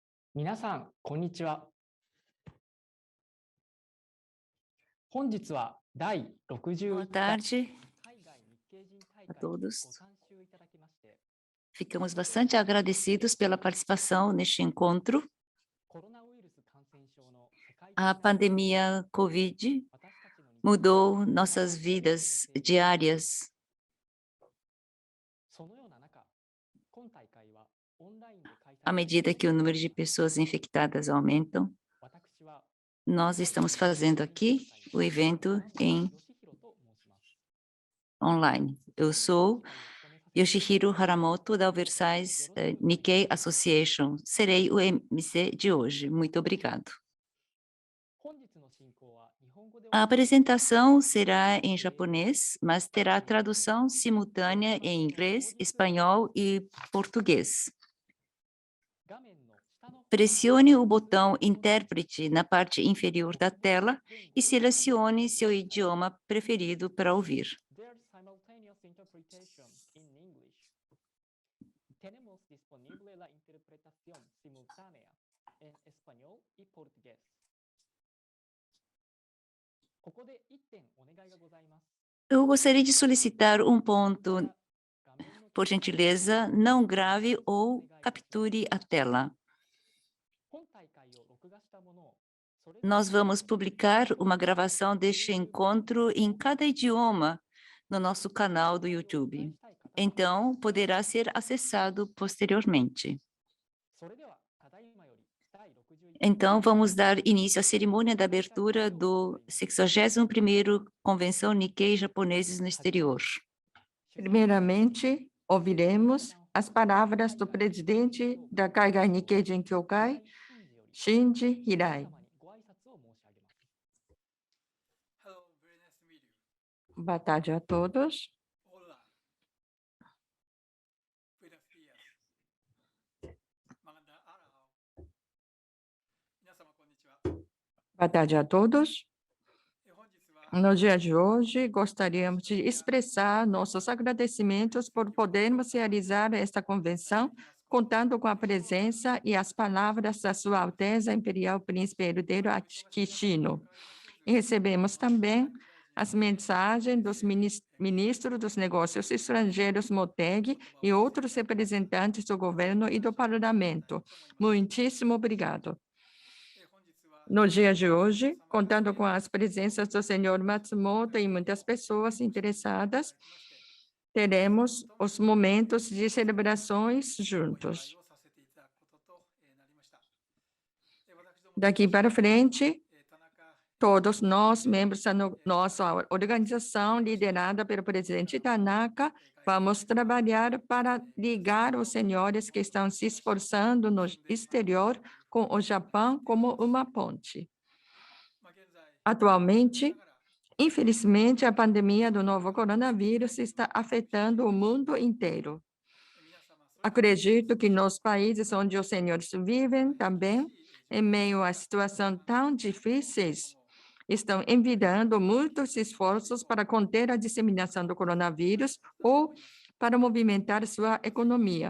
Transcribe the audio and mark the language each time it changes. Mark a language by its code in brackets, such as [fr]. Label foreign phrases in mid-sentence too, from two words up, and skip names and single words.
[ja] 皆さん、こんにちは。本日は第 [pt] Boa [ja] 61回 [pt] tarde [ja] 海外日系人大 [pt] a [ja] 会に [pt] todos. [ja] ご参集いただきまして、 [pt] Ficamos bastante agradecidos pela participação neste encontro. [ja] コロナウイルス感染症の世界 [pt] A [ja] 的な [en] pandemia Covid [ja] 私たちの日常 [pt] mudou nossas vidas diárias. [ja] そのような中、今大会はオンラインで開催 [pt] À medida que o número de pessoas infectadas aumentam, [ja] 私は [pt] nós estamos fazendo aqui o evento em [ja] 吉弘と申します。 [pt] online. Eu sou Yoshihiro Haramoto, da Versailles Nikkei Association. Serei o MC de hoje. Muito obrigado. 本日の進行は日本語で A apresentação será em japonês, mas terá tradução simultânea em inglês, espanhol e português. 画面の下の Pressione o botão intérprete na parte inferior da tela e selecione seu idioma preferido para ouvir. [en] There's simultaneous interpretation in English. [es] Tenemos disponible la interpretación simultánea en español y portugués. [ja] ここで1点お願いがございます。 [pt] Eu gostaria de solicitar um ponto, por gentileza, não grave ou capture a tela. [ja] 本大会を録画したものを [pt] Nós vamos publicar uma gravação deste encontro em cada idioma no nosso canal do YouTube. Então, poderá ser acessado posteriormente. [ja] それではただいまより第61 [pt] Então, vamos dar início à cerimônia da abertura do 61º [ja] Convenção Nikkei Japoneses [pt] no Exterior. Primeiramente, ouviremos as palavras do presidente da [ja] Kaigai Nikkei Jinkyokai, [pt] Shinji Hirai. [en] Hello, very nice to meet you. [pt] Boa tarde a todos. [es] Hola. Buenos días. [tl] Magandang araw. [ja] 皆様こんにちは. [pt] Boa tarde a todos. [ja] 本日は [pt] No dia de hoje, gostaríamos de expressar nossos agradecimentos por podermos realizar esta convenção, contando com a presença e as palavras da Sua Alteza Imperial Príncipe Herdeiro Akishino. E recebemos também as mensagens dos ministros dos Negócios Estrangeiros, Motegi, e outros representantes do governo e do parlamento. Muitíssimo obrigado. [ja] 本日は [pt] No dia de hoje, contando com as presenças do senhor Matsumoto e muitas pessoas interessadas, teremos os momentos de celebrações [ja] お祝い [pt] juntos. [ja] をさせていただくこととなりました。私ども [pt] Daqui para frente, [ja] 田中 [pt] todos nós, membros da nossa organização, liderada pelo presidente Tanaka, vamos trabalhar para ligar os senhores que estão se esforçando no exterior com o Japão como uma ponte. [ja] まあ現在 [pt] Atualmente, [ja] ながら [pt] infelizmente, a pandemia do novo coronavírus está afetando o mundo inteiro. [ja] 皆様それぞれ [pt] Acredito que nos países onde os senhores vivem também, em meio a situação tão difíceis, estão envidando muitos esforços para conter a disseminação do coronavírus ou para movimentar sua economia.